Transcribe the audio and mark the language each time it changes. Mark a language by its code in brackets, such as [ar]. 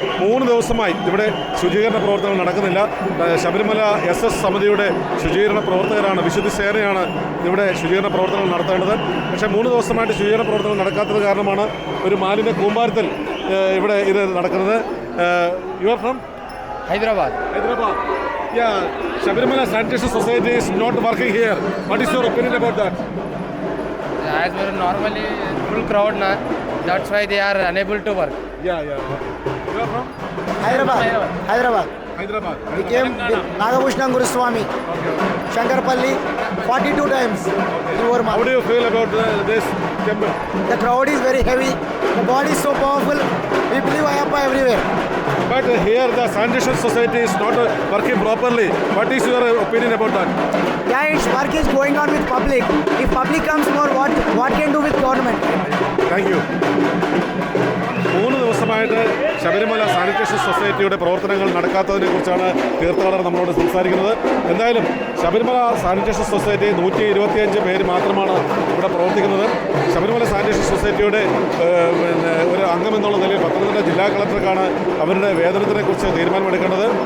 [ml] 3 ദിവസമായി ഇവിടെ ശുചീകരണ പ്രവർത്തനങ്ങൾ നടക്കുന്നില്ല. ശബരിമല SS സമിതിയുടെ ശുചീകരണ പ്രവർത്തകരാണ്, വിശുദ്ധ സേനയാണ് ഇവിടെ ശുചീകരണ പ്രവർത്തനങ്ങൾ നടത്തേണ്ടത്. പക്ഷേ 3 ദിവസമായിട്ട് ശുചീകരണ പ്രവർത്തനം നടക്കാത്തത് കാരണമാണ് ഒരു മാലിന്യ കൂമ്പാരത്തിൽ ഇവിടെ ഇത് നടക്കുന്നത്. [en] You are from? Hyderabad. Yeah, Sabarimala Sanitation Society is not working here. What is your opinion about that? As we're normally full crowd now, that's why they are unable to work. Yeah. You are from? Hyderabad. We came with Nagabhushan Guru Swami, Shankarpalli, 42 times. How do you feel about this temple? The crowd is very heavy. The God is so powerful. We believe Ayappa everywhere. But here the sanitation society is not working properly. What is your opinion about that? Yeah, its work is going on with public. If public comes more, what can do with government? Thank you. [ml] 3 ദിവസമായിട്ട് Sabarimala sanitation സൊസൈറ്റിയുടെ പ്രവർത്തനങ്ങൾ നടക്കാത്തതിനെ കുറിച്ചാണ് തീർത്ഥാടകർ നമ്മളോട് സംസാരിക്കുന്നത്. എന്തായാലും Sabarimala sanitation society 125 പേര് മാത്രമാണ് ഇവിടെ പ്രവർത്തിക്കുന്നത്. ശബരിമല സാനിറ്റേഷൻ സൊസൈറ്റിയുടെ ഒരു അംഗം എന്നുള്ള നിലയിൽ പത്തനംതിട്ട ജില്ലാ കളക്ടർക്കാണ് അവരുടെ വേതനത്തിനെക്കുറിച്ച് തീരുമാനമെടുക്കേണ്ടത്.